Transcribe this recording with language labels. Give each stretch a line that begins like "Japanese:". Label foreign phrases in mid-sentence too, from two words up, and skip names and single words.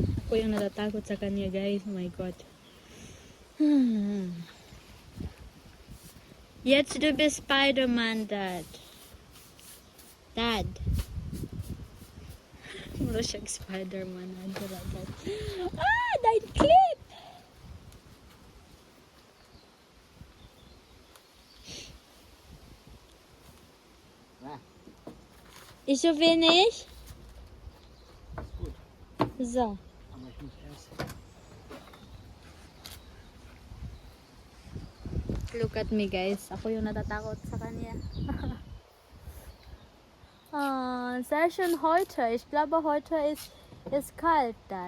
Filipino: Ako yung natatakot sa kanya, guys.
English: Oh my God.
German: Jetzt du bist Spider-Man, Dad.
Filipino: Dad. Mura siyang Spider-Man.
German: Ah, dein Clip! Ja, Ist so wenig? ist gut. So. Aber ich muss erst.
English: Look at me, guys.
Filipino: Ako yung natatakot sa kanya.
German: Sehr schön heute. Ich glaube, heute ist kalt, Dad.